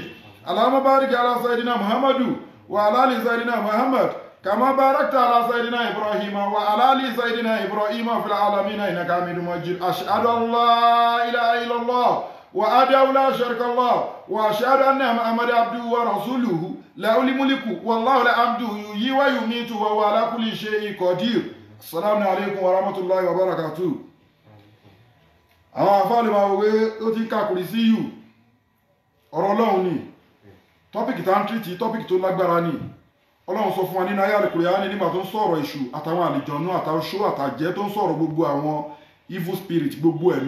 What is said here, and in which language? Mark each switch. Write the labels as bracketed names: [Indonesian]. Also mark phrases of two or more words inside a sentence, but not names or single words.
[Arabic] اللهم بارك على سيدنا محمد وعلى ال سيدنا محمد كما باركت على سيدنا ابراهيم وعلى ال سيدنا ابراهيم في العالمين انك حميد مجيد. اشهد ان لا اله الا الله وحده لا شريك له واشهد ان محمدا عبده ورسوله له الملك والله الحمد يحيي ويميت وهو على كل شيء قدير. السلام عليكم ورحمة الله وبركاته. [Yoruba] Àwọn àfáàlì máa wé ó ti kàkùrì sí yù ọ̀rọ̀ Ọlọ́run ni tọ́pìkì tá ń tírìtì tọ́pìkì tó lágbára ni. Ọlọ́run sọ fún wa nínú ayé Al-Qur'ani nígbà tó ń sọ̀rọ̀ èṣù àtàwọn àlìjọ̀nú àtàṣó àtàjẹ́ tó ń sọ̀rọ̀ gbogbo àwọn [English] evil spirit [Yoruba] gbogbo ẹ̀mí.